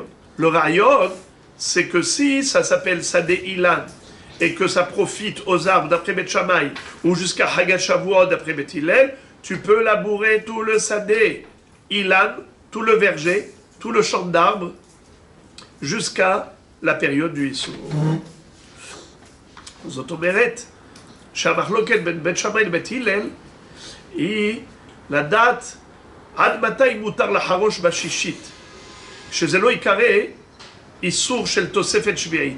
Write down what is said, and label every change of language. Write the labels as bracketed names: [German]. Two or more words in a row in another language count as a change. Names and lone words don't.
[French] Le rayon, c'est que si ça s'appelle [Hebrew] שדה אילן [French] et que ça profite aux arbres d'après Bet Shammai ou jusqu'à Hag HaShavuot d'après Bet Hillel, tu peux labourer tout le [Hebrew] שדה אילן, [French] tout le verger, tout le champ d'arbres jusqu'à la période du Issour. [Hebrew] זאת אומרת שהמחלוקת בין בית שמאי לבית הלל היא לדעת עד מתי מותר לחרוש בשישית, שזה לא יקרא איסור של תוספת שביעית.